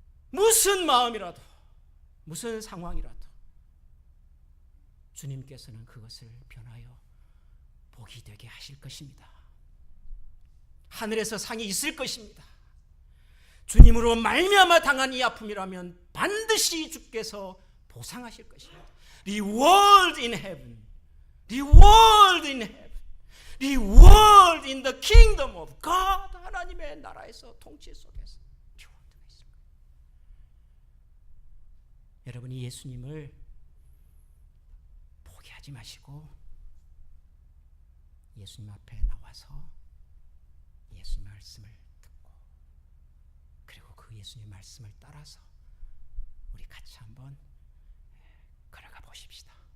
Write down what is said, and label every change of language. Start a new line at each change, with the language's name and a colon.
Korean: 무슨 마음이라도, 무슨 상황이라도 주님께서는 그것을 변하여 복이 되게 하실 것입니다. 하늘에서 상이 있을 것입니다. 주님으로 말미암아 당한 이 아픔이라면 반드시 주께서 보상하실 것입니다.
English: Reward in heaven, reward in heaven, reward in the kingdom of God.
Korean: 하나님의 나라에서 통치 속에서 리워드가 있을 거예요. 여러분이 예수님을 포기하지 마시고 예수님 앞에 나와서 예수님 말씀을 듣고 그리고 그 예수님 말씀을 따라서 우리 같이 한번 걸어가 보십시다.